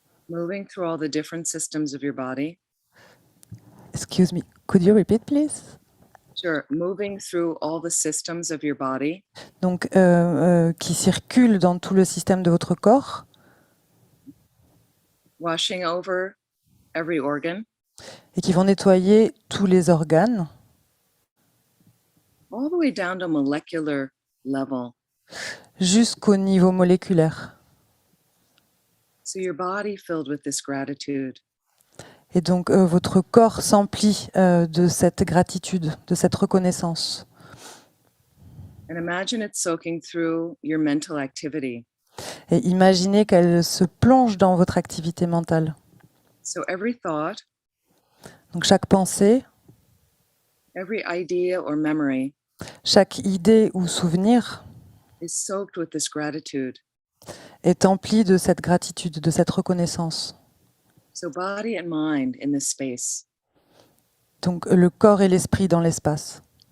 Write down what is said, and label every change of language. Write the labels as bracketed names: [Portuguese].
[English] moving through all the different systems of your body. Excuse me, could you repeat please? Sure, moving through all the systems of your body, [French] Donc qui circulent dans tout le système de votre corps [English] washing over every organ, [French] et qui vont nettoyer tous les organes [English] all the way down to molecular level. [French] jusqu'au niveau moléculaire. [English] So your body filled with this gratitude. [French] Et donc votre corps s'emplit de cette gratitude, de cette reconnaissance. [English] And imagine it soaking through your mental activity. [French] Et imaginez qu'elle se plonge dans votre activité mentale. [English] So every thought, [French] Donc chaque pensée, [English] every idea or memory [French] chaque idée ou souvenir [English] is soaked with this gratitude. [French] est emplie de cette gratitude, de cette reconnaissance. [English] So body and mind in this space. [French] Donc le corps et l'esprit dans l'espace.